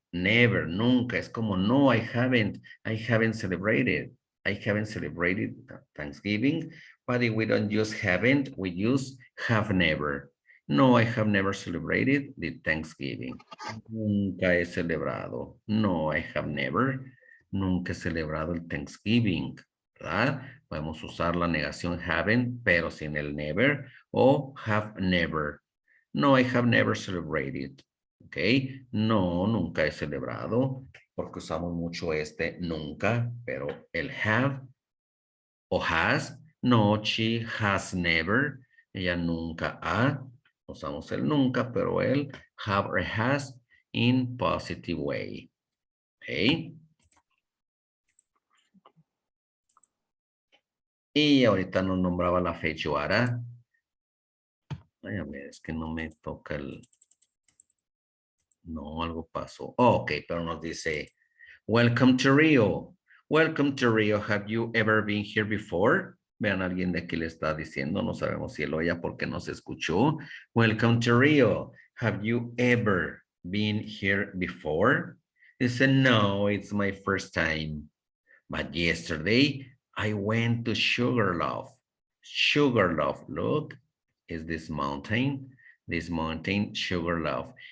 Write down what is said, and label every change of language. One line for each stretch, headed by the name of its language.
English: Never,
Spanish: nunca. Es como,
English: no, I haven't celebrated. I haven't celebrated Thanksgiving, but if we don't use haven't, we use have never. No, I have never celebrated the Thanksgiving.
Spanish: Nunca he celebrado.
English: No, I have never.
Spanish: Nunca he celebrado el Thanksgiving, ¿verdad? Podemos usar la negación haven't, pero sin el never, o have never.
English: No, I have never celebrated.
Spanish: Ok, no, nunca he celebrado, porque usamos mucho este nunca, pero el have o has, no,
English: she has never,
Spanish: ella nunca ha, usamos el nunca, pero el have or has
English: in positive way.
Spanish: Ok. Y ahorita nos nombraba la feijoada. Ay, a ver, es que no me toca el... No, algo pasó.
English: Oh, ok,
Spanish: pero nos dice,
English: welcome to Rio. Welcome to Rio. Have you ever been here before?
Spanish: Vean, alguien de aquí le está diciendo, no sabemos si él oye porque no se escuchó.
English: Welcome to Rio. Have you ever been here before?
Spanish: Dice,
English: no, it's my first time. But yesterday, I went to Sugarloaf. Sugarloaf, look, is this mountain, Sugarloaf.